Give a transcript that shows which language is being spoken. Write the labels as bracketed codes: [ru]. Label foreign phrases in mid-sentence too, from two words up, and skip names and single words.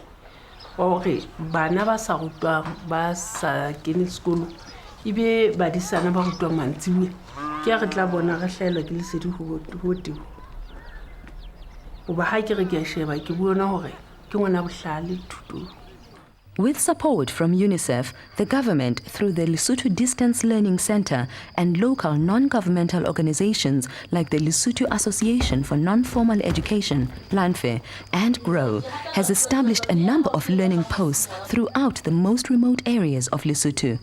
[st] Wa hore bana ba sa rutwang ba sa kene sekolo. Ibe badisana ba rutwang mantsibuya. Ke re tla bona re hlaelwa ke lesedi ho Tebuho. Oba ha ke re ke sheba ke buona hore ke ngwana bohlale thutong. [en] With support from UNICEF, the government, through the Lesotho Distance Learning Center and local non-governmental organizations like the Lesotho Association for Non-Formal Education, LANFE, and GROW, has established a number of learning posts throughout the most remote areas of Lesotho.